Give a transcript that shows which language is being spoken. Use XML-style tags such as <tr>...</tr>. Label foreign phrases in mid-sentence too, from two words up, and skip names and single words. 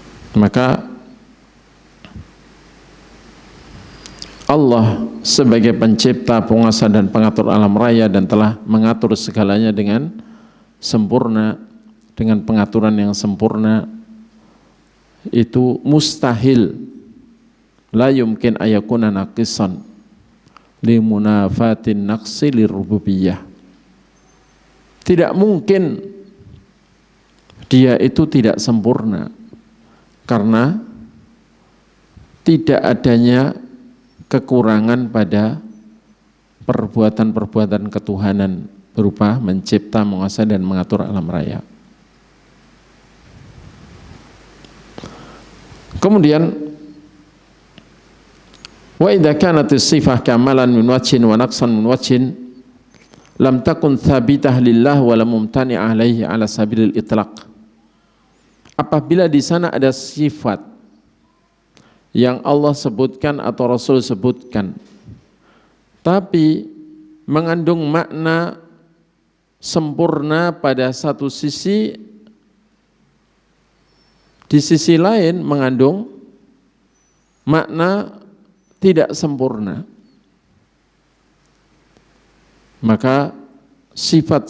<id>Maka Allah sebagai pencipta, penguasa dan pengatur alam raya dan telah mengatur segalanya dengan sempurna, dengan pengaturan yang sempurna, itu mustahil,</id> <ar>لا يمكن أن يكون ناقصا لمنافاة النقص للربوبية.</ar> <id>Tidak mungkin dia itu tidak sempurna karena tidak adanya kekurangan pada perbuatan-perbuatan ketuhanan berupa mencipta, menguasai dan mengatur alam raya.</id> <ar>Kemudian وإذا كانت الصفة كمالا من وجه ونقصا من وجه لم تكن ثابتة لله ولم ممتنع عليه على سبيل الإطلاق.</ar> <id>Apabila di sana ada sifat yang Allah sebutkan atau Rasul sebutkan, tapi mengandung makna sempurna pada satu sisi, di sisi lain mengandung makna tidak sempurna, maka sifat</id>